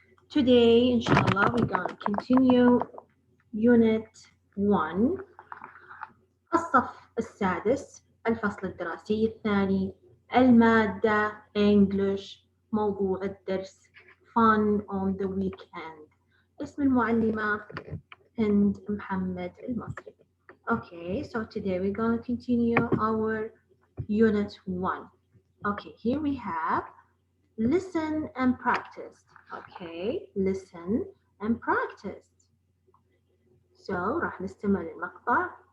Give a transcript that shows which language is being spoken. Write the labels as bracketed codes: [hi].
[en] Today, inshallah, we're going to continue Unit 1 [ar] الصف السادس الفصل الدراسي الثاني المادة English موضوع الدرس [en] Fun on the Weekend. [ar] اسم المعلمة هند محمد المصري. [en] Okay, so today we're going to continue our Unit 1. Okay, here we have listen and practice. Okay, listen and practice. So [ar] راح نستمع للمقطع.